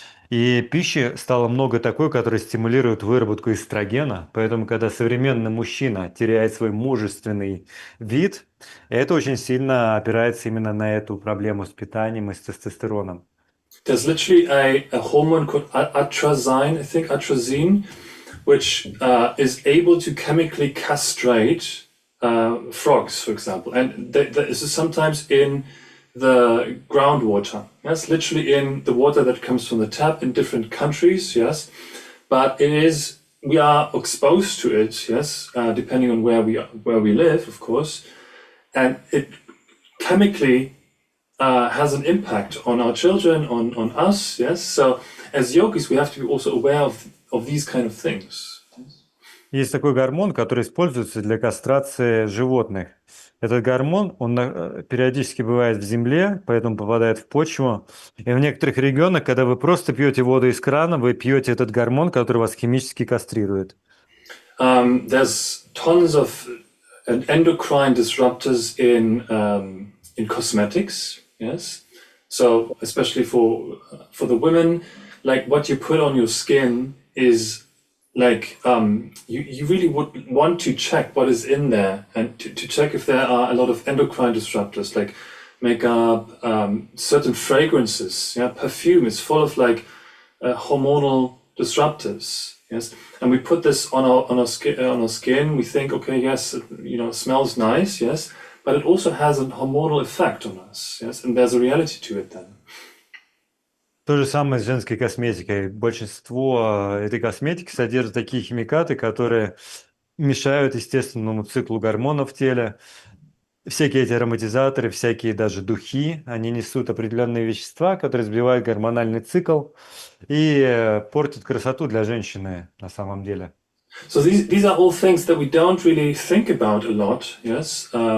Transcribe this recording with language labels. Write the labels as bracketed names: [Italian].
[Russian] И пищи стало много такой, которая стимулирует выработку эстрогена. Поэтому, когда современный мужчина теряет свой мужественный вид, это очень сильно опирается именно на эту проблему с питанием и с тестостероном. [English] There's literally a hormone called atrazine, I think, atrazine, which is able to chemically castrate frogs, for example. And this is sometimes in the groundwater. Yes, literally in the water that comes from the tap in different countries, yes. But we are exposed to it, yes, depending on where we live, of course. And it chemically has an impact on our children, on us, yes. So as yogis, we have to be also aware of these kind of things. [Russian] Есть такой гормон, который используется для кастрации животных. Этот гормон, он периодически бывает в земле, поэтому попадает в почву. И в некоторых регионах, когда вы просто пьете воду из крана, вы пьете этот гормон, который вас химически кастрирует. [English] There's tons of endocrine disruptors in cosmetics, yes. So especially for the women, like what you put on your skin is like you really would want to check what is in there and to check if there are a lot of endocrine disruptors like makeup, certain fragrances. Yeah, perfume is full of like hormonal disruptors. Yes, and we put this on our skin. We think, okay, yes, it smells nice. Yes, but it also has a hormonal effect on us. Yes, and there's a reality to it then. [Russian] То же самое с женской косметикой. Большинство этой косметики содержит такие химикаты, которые мешают естественному циклу гормонов в теле. Всякие эти ароматизаторы, всякие даже духи, они несут определенные вещества, которые сбивают гормональный цикл и портят красоту для женщины на самом деле. [English] So these are all things that we don't really think about a lot. Yes.